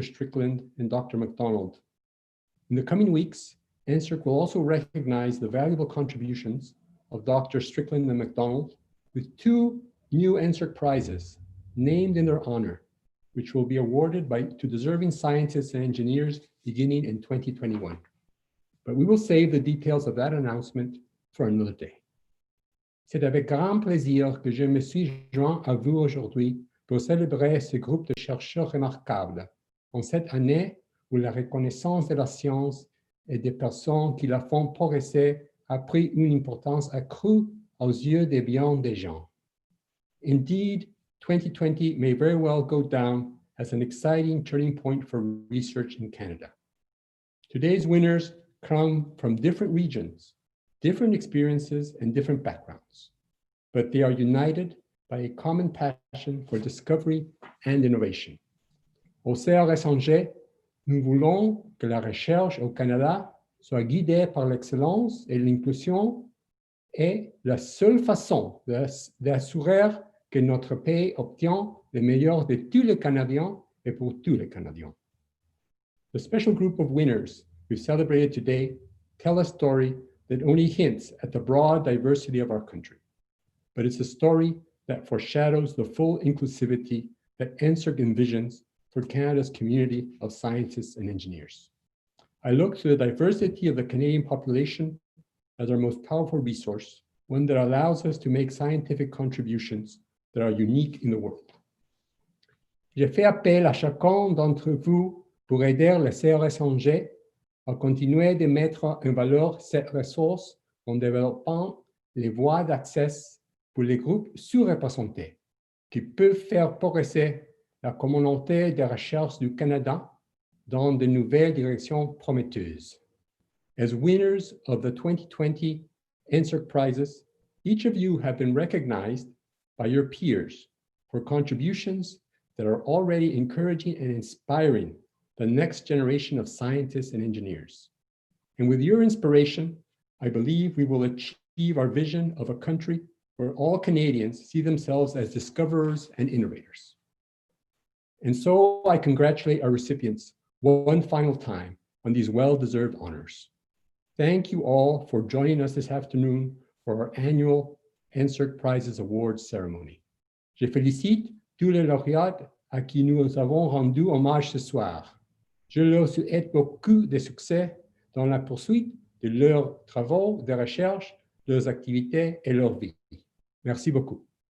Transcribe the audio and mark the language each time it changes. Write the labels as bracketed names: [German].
[English] Strickland and Dr. Mcdonald. In the coming weeks, NSERC will also recognize the valuable contributions of Dr. Strickland and Mcdonald with two new NSERC prizes named in their honor, which will be awarded to deserving scientists and engineers beginning in 2021. But we will save the details of that announcement for another day. [French] C'est avec grand plaisir que je me suis joint à vous aujourd'hui pour célébrer ce groupe de chercheurs remarquables en cette année où la reconnaissance de la science et des personnes qui la font progresser a pris une importance accrue aux yeux des millions de gens. [English] Indeed, 2020 may very well go down as an exciting turning point for research in Canada. Today's winners come from different regions, different experiences, and different backgrounds, but they are united by a common passion for discovery and innovation. [French] Au CRSNG, nous voulons que la recherche au Canada soit guidée par l'excellence et l'inclusion est la seule façon d'assurer que notre pays obtient le meilleur de tous les Canadiens et pour tous les Canadiens. [English] The special group of winners we've celebrated today tell a story that only hints at the broad diversity of our country, but it's a story that foreshadows the full inclusivity that NSERC envisions for Canada's community of scientists and engineers. I look to the diversity of the Canadian population as our most powerful resource, one that allows us to make scientific contributions that are unique in the world. [French] J'ai fait appel à chacun d'entre vous pour aider le CRSNG à continuer de mettre en valeur cette ressource en développant les voies d'accès pour les groupes sous-représentés qui peuvent faire progresser la communauté de recherche du Canada dans de nouvelles directions prometteuses. [English] As winners of the 2020 NSERC prizes, each of you have been recognized by your peers for contributions that are already encouraging and inspiring the next generation of scientists and engineers. And with your inspiration, I believe we will achieve our vision of a country where all Canadians see themselves as discoverers and innovators. And so I congratulate our recipients one final time on these well-deserved honors. Thank you all for joining us this afternoon for our annual NSERC Prizes Awards ceremony. [French] Je félicite tous les lauréats à qui nous avons rendu hommage ce soir. Je leur souhaite beaucoup de succès dans la poursuite de leurs travaux de recherche, leurs activités et leur vie. Merci beaucoup.